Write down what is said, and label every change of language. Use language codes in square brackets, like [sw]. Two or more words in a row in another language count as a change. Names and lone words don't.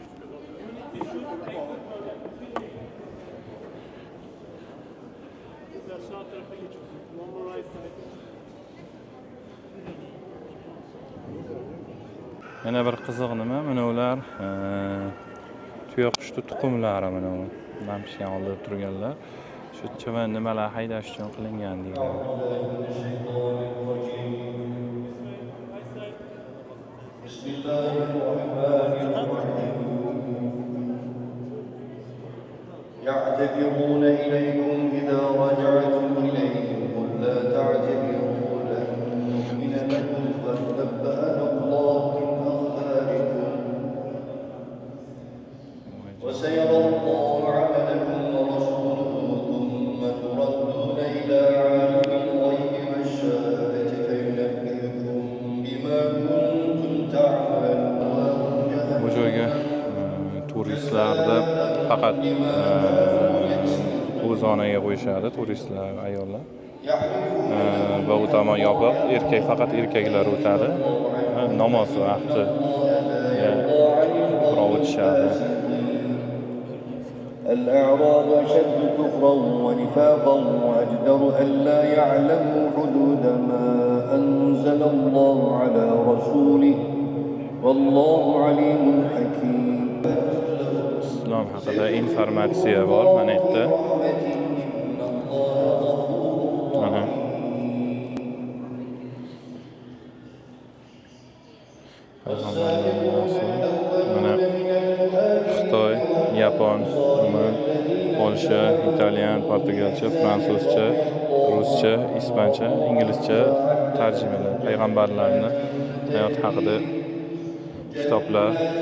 [uz] Yana bir qiziq nima, mana ular tuyoqushni tuxumlari, mana bu lampochka olib turganlar. Shu chavan nimalar haydash uchun qilingan deyiladi. [ar] يعتذرون إليكم إذا رجعتم إليهم قل لا تعتذروا لن نؤمن لكم قد نبأنا الله من أخباركم وسيرى الله عملكم ورسوله ثم تردون إلى عالم الغيب والشهادة فينبئكم بما كنتم تعملون. [uz] Bu joyga turistlarni faqat bu zonaga qo'yishadi, turistlar, ayollar. Va u tomon yopiq, erkak faqat erkaklar o'tadi. Namoz vaqti biroq o'tishadi. [ar] الأعراب أشد كفرا ونفاقا وأجدر ألا يعلموا حدود ما أنزل الله على رسوله والله عليم حكيم. [uz] Islom haqida informatsiya bor mana bu yerda. Mana Xitoy, Yapon, Polsha, Italyan, Portugalcha, Fransuzcha, Ruscha, Ispancha, Inglizcha tarjimalar, payg'ambarlarning hayot haqida kitoblar.